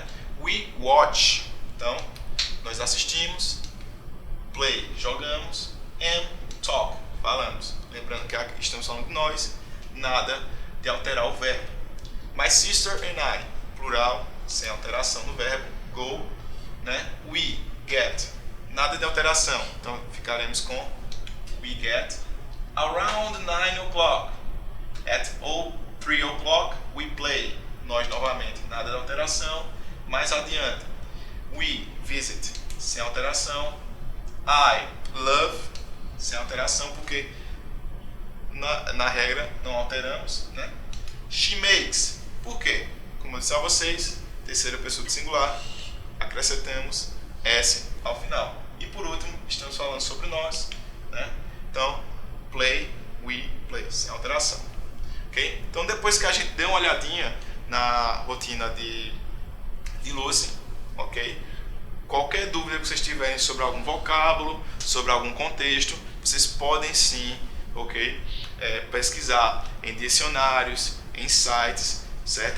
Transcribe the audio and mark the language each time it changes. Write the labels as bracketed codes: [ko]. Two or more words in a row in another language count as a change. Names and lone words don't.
[en] We watch. [pt] Então, nós assistimos. Play, jogamos. [en] And talk, [pt] falamos. Lembrando que aqui estamos falando de nós, nada de alterar o verbo. [en] My sister and I, [pt] plural, sem alteração no verbo. [en] Go, né? We get, [pt] nada de alteração. Então, ficaremos com [en] we get. Around 9 o'clock. At 3 o'clock we play. [pt] Nós novamente, nada de alteração. Mais adiante, [en] we visit, [pt] sem alteração. [en] I love, [pt] sem alteração, porque na regra não alteramos, né? [en] She makes, [pt] por quê? Como eu disse a vocês, terceira pessoa de singular, acrescentamos S ao final. E por último, estamos falando sobre nós, né? Então, [en] play, we play, [pt] sem alteração. Ok? Então, depois que a gente deu uma olhadinha na rotina de Lucy, ok? Qualquer dúvida que vocês tiverem sobre algum vocábulo, sobre algum contexto, vocês podem sim, ok? Pesquisar em dicionários, em sites, certo?